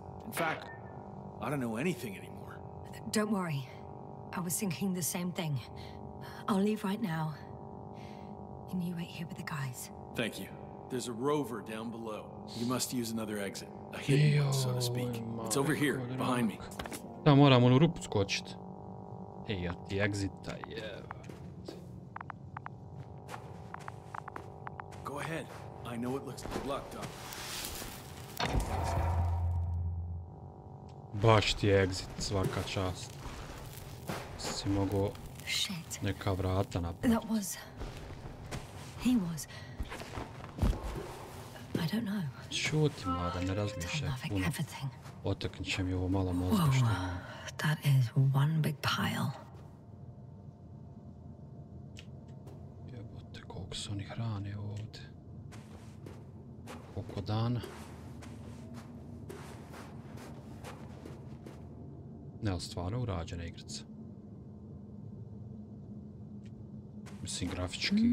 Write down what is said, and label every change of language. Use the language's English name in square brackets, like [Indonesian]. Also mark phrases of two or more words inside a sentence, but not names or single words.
[English] In fact, I don't know anything anymore. Don't worry. I was thinking the same thing. I'll leave right now. And you wait here with the guys. Thank you. There's a rover down below. You must use another exit. A hidden one, so to speak. It's over here, behind me. [Bosnian] Da moram u rupu skočit. Ej, ja ti exita je. [English] Go ahead. I know it looks good luck, Doc. [Bosnian] Baš ti je exit, svaka čast. Si mogo neka vrata napraviti. [English] That was... He was... I don't know. [Bosnian] Šuti, mlada, ne razmišljaj puno. Otaknit će mi ovo malo mozga što imam. [English] That is one big pile. [Bosnian] Jebote, koliko su oni hrane ovdje. Koliko dana. Ne, ali stvarno urađena igrica. Mislim, grafički.